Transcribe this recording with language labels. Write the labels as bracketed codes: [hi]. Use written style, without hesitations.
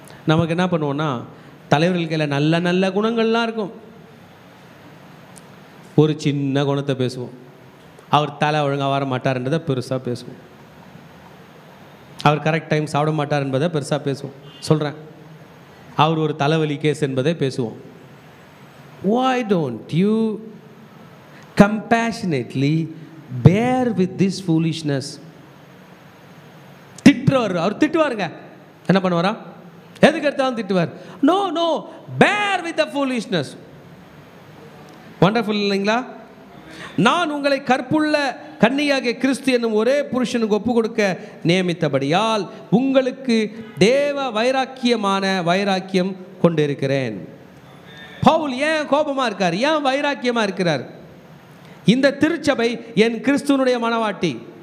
[ta] நமக்கு என்ன பண்ணுவோம்னா, தலைவர்களுக்கு நல்ல நல்ல குணங்கள்லாம் இருக்கும், ஒரு சின்ன குணத்தை பேசுவோம். அவர் தலை ஒழுங்காக வர மாட்டார்ன்றதை பெருசாக பேசுவோம். அவர் கரெக்ட் டைம் சாப்பிட மாட்டார் என்பதை பெருசாக பேசுவோம். சொல்கிறேன், அவர் ஒரு தலைவலி கேஸ் என்பதை பேசுவோம். [en] why don't you compassionately bear with this foolishness? [ta] திட்டுறவர், அவர் திட்டுவாருங்க. என்ன பண்ணுவாரா? எதுக்கு எடுத்தாலும் திட்டுவார். [en] no bear with the foolishness. [ta] Wonderful இல்லைங்களா? நான் உங்களை கற்புள்ள கன்னியாகிய கிறிஸ்து என்னும் ஒரே புருஷனுக்கு ஒப்பு கொடுக்க நியமித்தபடியால் உங்களுக்கு தேவ வைராக்கியம் கொண்டிருக்கிறேன். பவுல் ஏன் கோபமாக இருக்கார்? ஏன் வைராக்கியமாக இருக்கிறார்? இந்த திருச்சபை என் கிறிஸ்துவனுடைய மணவாட்டி.